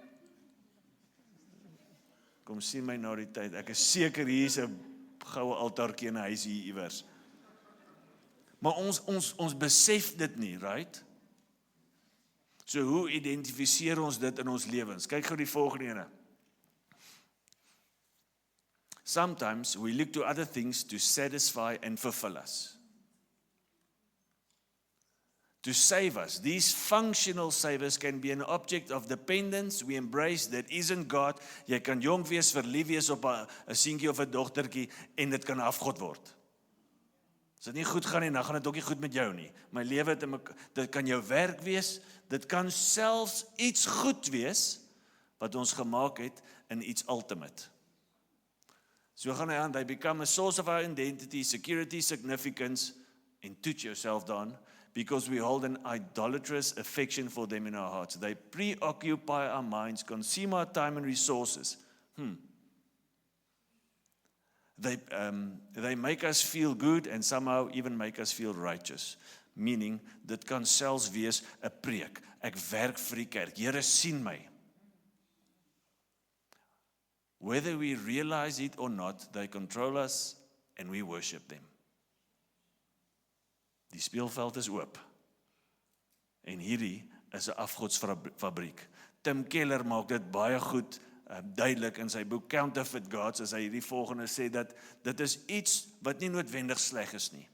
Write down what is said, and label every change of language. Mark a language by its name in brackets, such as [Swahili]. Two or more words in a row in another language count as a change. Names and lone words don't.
[Afrikaans] Kom sien my na die tyd, ek is seker hier is 'n goue altaartjie in 'n huis hier iewers. Maar ons besef dit nie, right? So hoe identifiseer ons dit in ons lewens? Kyk gou die volgende ene. [English] Sometimes we look to other things to satisfy and fulfill us. To save us. These functional savers can be an object of dependence we embrace that isn't God. [Afrikaans] Jy kan jong wees, verlief wees op 'n seentjie of 'n dogtertjie en dit kan afgod word. As dit nie goed gaan nie, dan gaan dit ook nie goed met jou nie. My lewe, dit kan jou werk wees, dit kan selfs iets goed wees, wat ons gemaak het in iets ultimate. So gaan hy aan, [English] they become a source of our identity, security, significance, and toets yourself down, because we hold an idolatrous affection for them in our hearts. They preoccupy our minds, consume our time and resources. They make us feel good and somehow even make us feel righteous. Meaning, [Afrikaans] dit kan selfs wees 'n preek. Ek werk vir die kerk. Here sien my. [English] Whether we realize it or not, they control us and we worship them. [Afrikaans] Die speelveld is oop. En hierdie is 'n afgodsfabriek. Tim Keller maak dit baie goed duidelik in sy boek Counterfeit Gods, as hy hierdie volgende sê, dat dit is iets wat nie noodwendig sleg is nie.